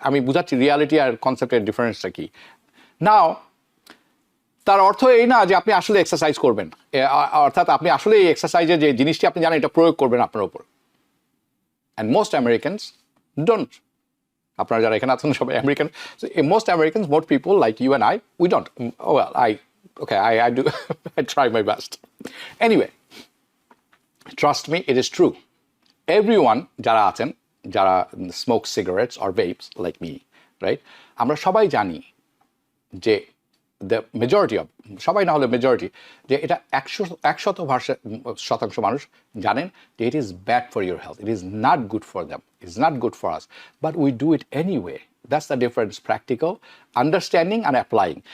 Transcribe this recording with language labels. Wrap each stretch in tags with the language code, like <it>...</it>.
<bn>আমি বুঝাচ্ছি রিয়ালিটি আর কনসেপ্টের ডিফারেন্সটা কি। নাও তার অর্থ এই না যে আপনি আসলে এক্সারসাইজ করবেন, অর্থাৎ আপনি আসলে এই এক্সারসাইজের যে জিনিসটি আপনি জানেন এটা প্রয়োগ করবেন আপনার উপর।</bn> <en>And most Americans don't.</en> <bn>আপনারা যারা এখানে আছেন সবাই American.</bn> <en>Most Americans, most people like you and I, we don't. Well, I do I try my best. Anyway, trust me, it is true. Everyone</en> <bn>যারা আছেন, যারা</bn> <en>smoke cigarettes or vapes like me, right?</en> <bn>আমরা সবাই জানি যে</bn> <en>the majority of,</en> <bn>সবাই না হলে</bn> <en>majority,</en> <bn>যে এটা 100% মানুষ জানেন যে</bn> <en>It is bad for your health, it is not good for them, it is not good for us, but we do it anyway. That's the difference, practical understanding and applying.</en>